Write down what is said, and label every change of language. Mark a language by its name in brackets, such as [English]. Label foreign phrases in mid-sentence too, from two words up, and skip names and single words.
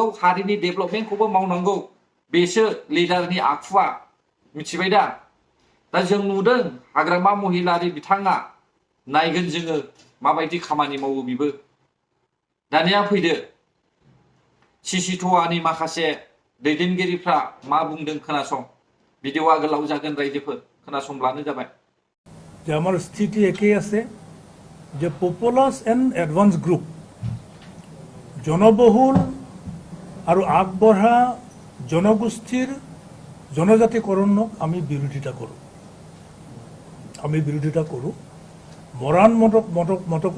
[Bodo] हारिनि डेभेलपमेन्टखौबो मावनांगौ बेसो लिडारनि आखुआ मिथिबाय दा जों नुदों हाग्रामा महिलारि बिथाङा नायगोन जोङो माबायदि खामानि मावो बिबो दानिया फैदो सिसिट'आनि माखासे दैदेनगिरिफ्रा मा बुंदों खोनासं भिडिअआ गोलाव जागोन रायजोफोर खोनासंब्लानो जाबाय [Assamese] যে আমার স্থিতি একেই আছে যে [English] populous and advance group [Assamese] জনবহুল আৰু আগবঢ়া জনগোষ্ঠীৰ জনজাতিকৰণক আমি বিৰোধিতা কৰোঁ মৰাণ মটকৰ